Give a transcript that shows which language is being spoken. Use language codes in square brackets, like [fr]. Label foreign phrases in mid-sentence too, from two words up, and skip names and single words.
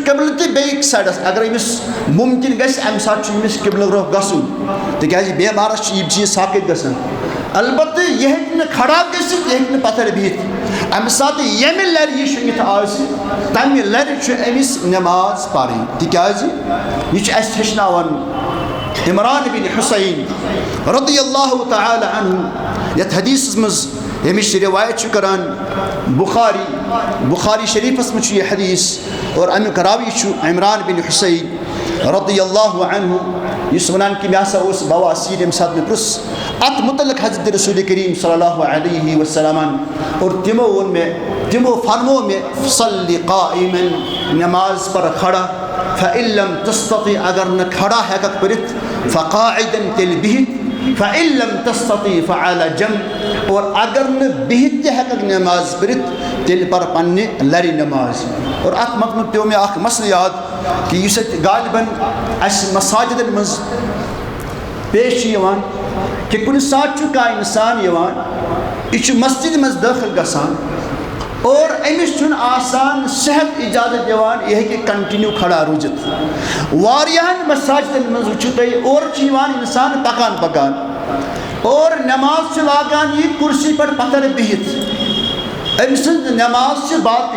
[ks] قبلہٕ تہِ بیٚیہِ سایڈس اگر أمِس مُمکِن گژھِ اَمہِ ساتہٕ چھُ أمِس قبلہٕ برونٛہہ گژھُن تِکیازِ بٮ۪مارس چھِ یِم چیٖز ثٲبت گژھان البتہ یہِ ہیٚکہِ نہٕ کھڑا گٔژھِتھ یہِ ہیٚکہِ نہٕ پتھر بِہِتھ اَمہِ ساتہٕ ییٚمہِ لرِ یہِ شوٗنٛگِتھ آسہِ تمہِ لرِ چھُ أمِس نماز پرٕنۍ تِکیازِ یہِ چھُ اَسہِ ہیٚچھناوان عمران بن حسین [ar] رضی اللہ تعالی عنہ [ks] یتھ حدیثس منٛز ییٚمِچ روایت چھُ کران بخاری شریفس منٛز چھُ یہِ حدیث اور امیُک راوی چھُ عمران بن حسین [ar] رضی اللہ عنہ [ks] یُس وَنان کہِ مےٚ ہسا اوس بواسیٖر ییٚمہِ ساتہٕ مےٚ پرٛژھ اتھ متعلق حضرت رسول کریم [ar] صلی اللہ علیہ [ks] وسلم اور تِمو فرمو مےٚ [ar] صلی قائمن [ks] نماز پر کھڑا [ar] فَإِن لَمْ تَسْتَطِعْ [ks] اگر نہٕ کھڑا ہیٚککھ پٔرِتھ فَقَاعِدًا تیٚلہِ بِہِتھ [ar] فَإِن لَمْ تَسْتَطِعْ فَعَلَى جَنب [ks] اور اگر نہٕ بِہِتھ تہِ ہیٚککھ نماز پٔرِتھ تیٚلہِ پر پننہِ لرِ نماز اور اتھ منٛز پیوٚو مےٚ اکھ مسلہٕ یاد کہ یُس اَتہِ غالباً اَسہِ مساجدن منٛز پیش چھُ یِوان کہ کُنہِ ساتہٕ چھُ کانٛہہ اِنسان یِوان یہِ چھُ مسجِدِ منٛز دٲخل گژھان اور أمِس چھُنہٕ آسان صحت اِجازت دِوان یہِ ہیٚکہِ کنٹِنیوٗ کھڑا روٗزِتھ واریاہن مساجدن منٛز وٕچھِو تُہۍ اورٕ چھُ یِوان اِنسان پکان اور نماز چھُ لاگان یہِ کُرسی پٮ۪ٹھ پتھر بِہِتھ أمۍ سٕنٛز نماز چھِ